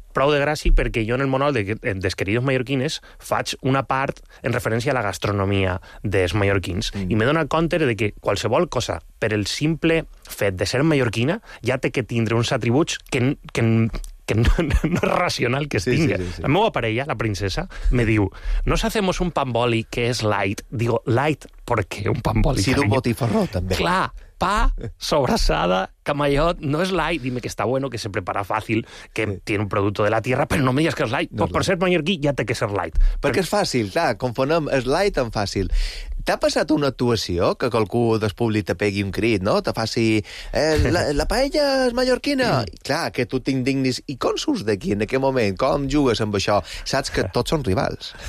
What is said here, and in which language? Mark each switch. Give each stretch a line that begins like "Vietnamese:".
Catalan: prou de gràcia perquè jo en el monòleg dels queridos mallorquines faig una part en referència a la gastronomia dels mallorquins i m'he donat compte de que qualsevol cosa, per el simple fet de ser mallorquina, ja té que tindre uns atributs que no és racional que es tingui. Sí, sí, sí, sí. La meva parella, la princesa, me diu,
Spanish: nos hacemos un pamboli que
Catalan: és light.
Spanish: Digo, light, ¿por qué un pamboli?
Catalan: Sí, d'un botifarró, també. Clar, pa, sobrasada, camallot, no es light.
Spanish: Dime que está bueno, que se prepara fácil, que tiene un producto de la tierra, pero no me digas que es light. No, pues por ser mallorquí ya te que ser light.
Catalan: Perquè és fàcil, clar, confonem, és light tan fàcil. T'ha passat una actuació que qualcú del públic te pegui un crit, no? Te faci... la paella és mallorquina? Sí. Clar, que tu t'indignis. I com surts d'aquí, en aquest moment? Com jugues amb això? Saps que tots són rivals.